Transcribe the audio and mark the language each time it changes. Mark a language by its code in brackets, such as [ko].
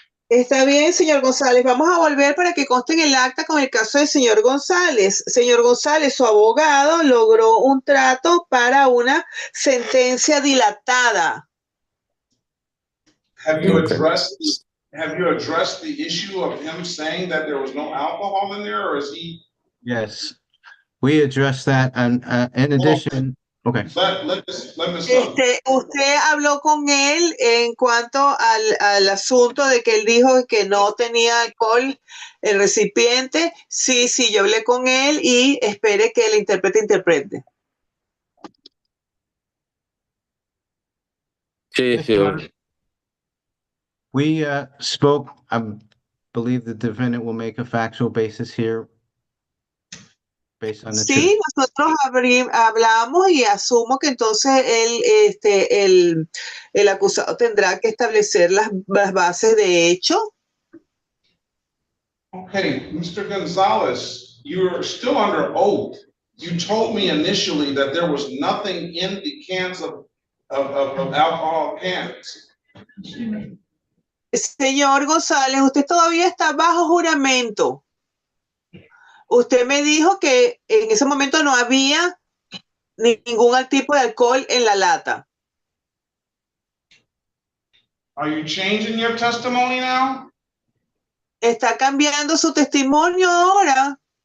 [es] Está bien, señor González. Vamos a volver para que conste en el acta con el caso del señor González. Señor González, su abogado logró un trato para una sentencia dilatada. [en] Have you addressed the issue of him saying that there was no alcohol in there, or is he? Yes, we addressed that, and in addition, okay. Let me stop. [es] Usted habló con él en cuanto al asunto de que él dijo que no tenía alcohol el recipiente. Sí, yo hablé con él y espere que el intérprete interprete. Sí, señor. [en] We spoke, I believe the defendant will make a factual basis here based on the truth. [es] Sí, nosotros hablamos y asumo que entonces el acusado tendrá que establecer las bases de hecho. [en] Okay, Mr. Gonzalez, you're still under oath. You told me initially that there was nothing in the cans of alcohol cans. [es] Señor González, usted todavía está bajo juramento. Usted me dijo que en ese momento no había ningún tipo de alcohol en la lata. [en] Are you changing your testimony now? [es] ¿Está cambiando su testimonio ahora?